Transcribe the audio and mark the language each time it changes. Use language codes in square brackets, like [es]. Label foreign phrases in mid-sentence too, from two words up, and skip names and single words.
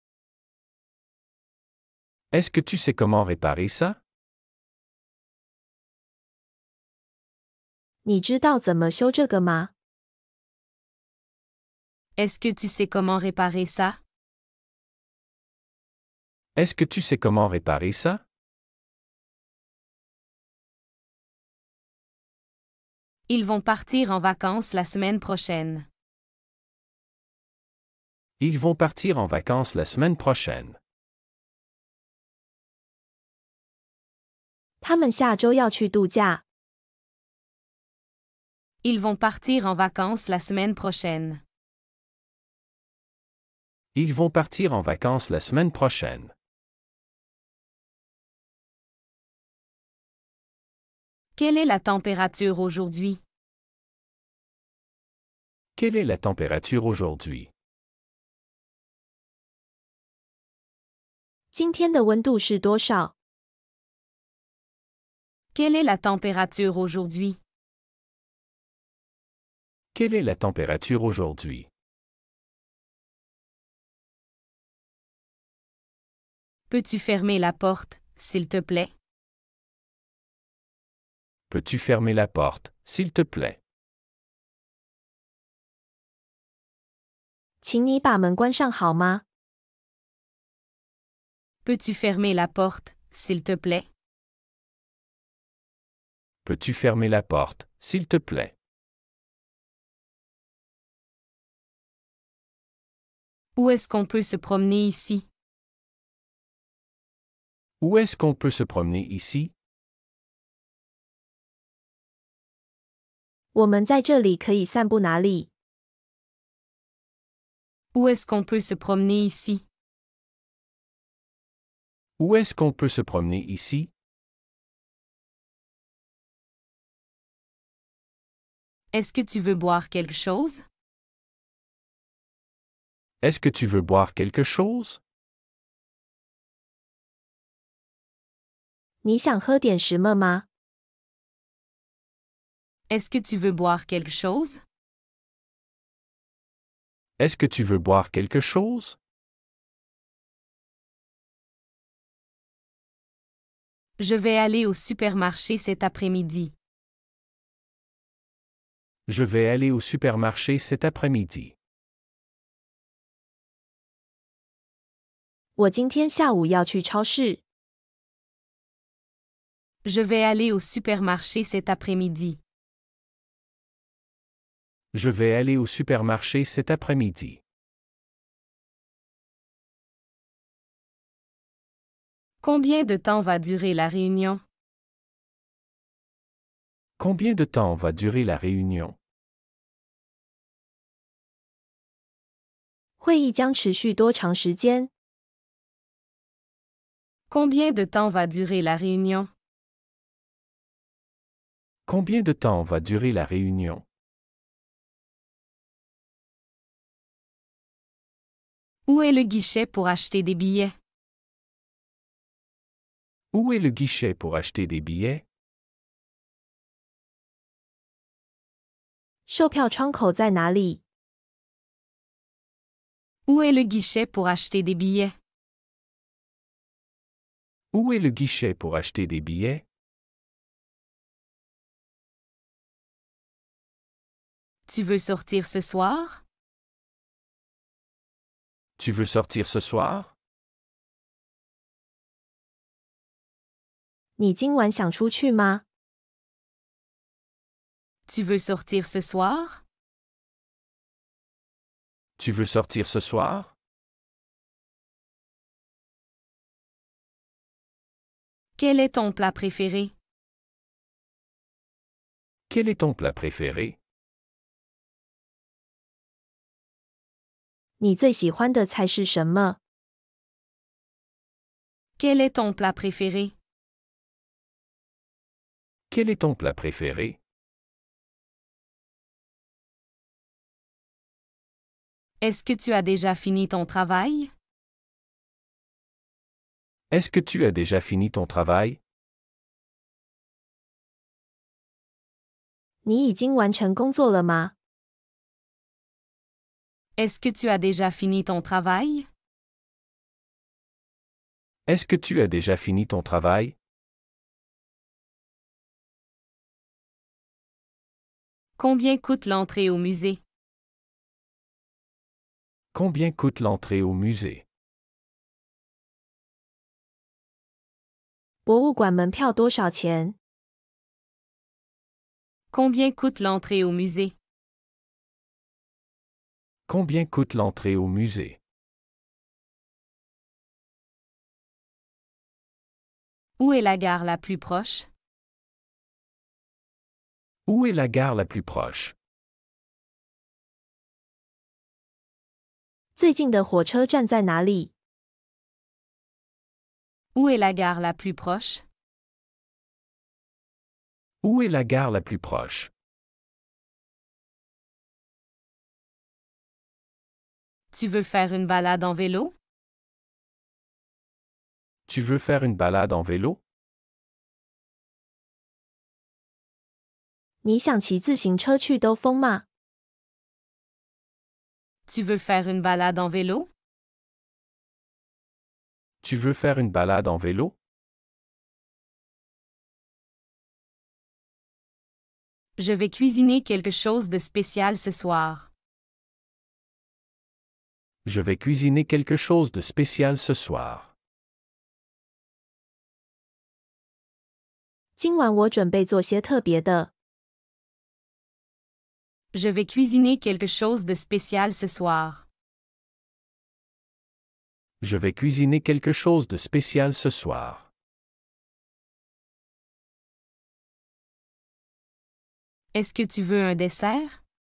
[fr] Est-ce que tu sais comment réparer ça? [zh] 你知道怎么修这个吗？ [fr] Est-ce que tu sais comment réparer ça? Est-ce que tu sais comment réparer ça? Ils vont partir en vacances la semaine prochaine. Ils vont partir en vacances la semaine prochaine. [zh] 他们下周要去度假。 [fr] Ils vont partir en vacances la semaine prochaine. Ils vont partir en vacances la semaine prochaine. Quelle est la température aujourd'hui? Quelle est la température aujourd'hui? [zh] 今天的温度是多少？ [fr] Quelle est la température aujourd'hui? Quelle est la température aujourd'hui? Peux-tu fermer la porte, s'il te plaît? Peux-tu fermer la porte, s'il te plaît? [zh] 请你把门关上好吗？ [fr] Peux-tu fermer la porte, s'il te plaît? Peux-tu fermer la porte, s'il te plaît? Où est-ce qu'on peut se promener ici? Où est-ce qu'on peut se promener ici? [zh] 我们在这里可以散步哪里？ [fr] Où est-ce qu'on peut se promener ici? Où est-ce qu'on peut se promener ici? Est-ce que tu veux boire quelque chose? Est-ce que tu veux boire quelque chose? [zh] 你需要喝点什么吗？ [fr] Est-ce que tu veux boire quelque chose? Est-ce que tu veux boire quelque chose? Je vais aller au supermarché cet après-midi. Je vais aller au supermarché cet après-midi. [zh] 我今天下午要去超市。 [fr] Je vais aller au supermarché cet après-midi. Je vais aller au supermarché cet après-midi. Combien de temps va durer la réunion? Combien de temps va durer la réunion? [zh] 会议将持续多长时间？ [fr] Combien de temps va durer la réunion? Combien de temps va durer la réunion? Où est le guichet pour acheter des billets? Où est le guichet pour acheter des billets? [zh] 售票窗口在哪里？ [fr] Où est le guichet pour acheter des billets? Où est le guichet pour acheter des billets? Tu veux sortir ce soir? Tu veux sortir ce soir? [zh] 你今晚想出去吗？ [fr] Tu veux sortir ce soir? Tu veux sortir ce soir? Quel est ton plat préféré? Quel est ton plat préféré? [zh] 你最喜欢的菜是什么？ [fr] Quel est ton plat préféré? Quel est ton plat préféré? Est-ce que tu as déjà fini ton travail? Est-ce que tu as déjà fini ton travail? [zh] 你已经完成工作了吗？ [fr] Est-ce que tu as déjà fini ton travail? Est-ce que tu as déjà fini ton travail? Combien coûte l'entrée au musée? Combien coûte l'entrée au musée? [zh] 博物馆门票多少钱？ [fr] Combien coûte l'entrée au musée? Combien coûte l'entrée au musée? Où est la gare la plus proche? Où est la gare la plus proche? [zh] 最近的火车站在哪里？ [fr] Où est la gare la plus proche? Où est la gare la plus proche? Tu veux faire une balade en vélo? Tu veux faire une balade en vélo? [zh] 你想骑自行车去兜风吗？ [fr] Tu veux faire une balade en vélo? Tu veux faire une balade en vélo? Je vais cuisiner quelque chose de spécial ce soir. Je vais cuisiner quelque chose de spécial ce soir. [zh] 今晚我准备做些特别的。 [fr] Je vais cuisiner quelque chose de spécial ce soir. Je vais cuisiner quelque chose de spécial ce soir. Est-ce que tu veux un dessert?